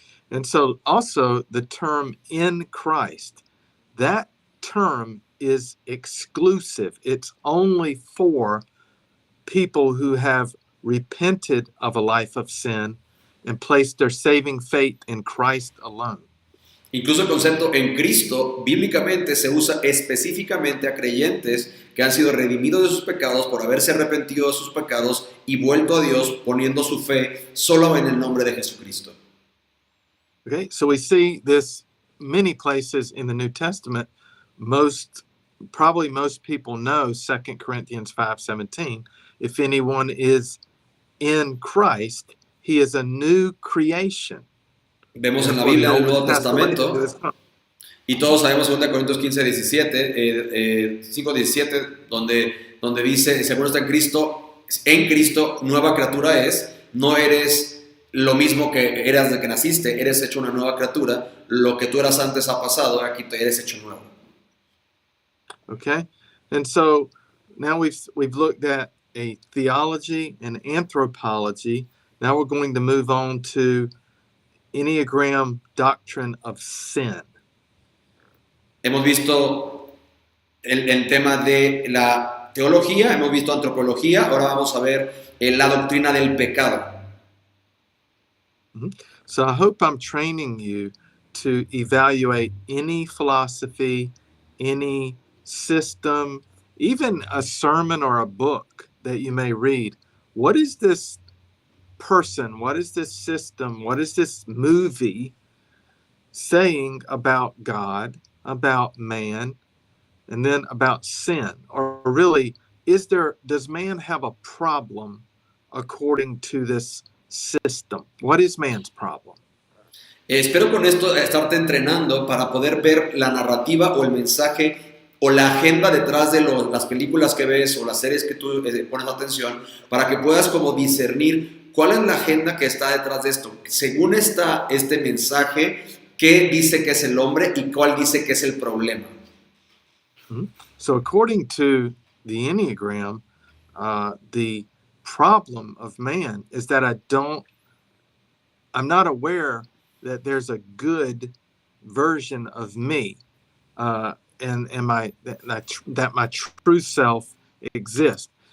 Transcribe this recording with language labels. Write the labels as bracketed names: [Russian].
[English] And so also the term in Christ, that term is exclusive. It's only for people who have repented of a life of sin and placed their saving faith in Christ alone. [Spanish] Incluso el concepto en Cristo bíblicamente se usa específicamente a creyentes que han sido redimidos de sus pecados por haberse arrepentido de sus pecados y vuelto a Dios poniendo su fe solo en el nombre de Jesucristo. [English] Okay, so we see this many places in the New Testament. Probably most people know 2 Corinthians 5:17. If anyone is in Christ, he is a new creation. [Spanish] Vemos en la Biblia del Nuevo Testamento, y todos sabemos 2 Corintios 15, 17, 5, 17, donde dice, según está en Cristo, nueva criatura es, no eres lo mismo que eras de que naciste, eres hecho una nueva criatura, lo que tú eras antes ha pasado, aquí eres hecho nuevo. [English] Okay, and so now we've looked at a theology and anthropology. Now we're going to move on to Enneagram doctrine of sin. [Spanish] Hemos visto el tema de la teología, hemos visto antropología, ahora vamos a ver la doctrina del pecado. [English] So I hope I'm training you to evaluate any philosophy, any system, even a sermon or a book that you may read. What is this person, what is this system, what is this movie saying about God, about man, and then about sin? Or really, does man have a problem according to this system? What is man's problem? [Spanish] Espero con esto estarte entrenando para poder ver la narrativa o el mensaje o la agenda detrás de las películas que ves o las series que tú pones atención, para que puedas como discernir cuál es la agenda que está detrás de esto. Según está este mensaje, ¿qué dice que es el hombre y cuál dice que es el problema? [English] So according to the Enneagram, the problem of man is that I'm not aware that there's a good version of me, and that my true self exists.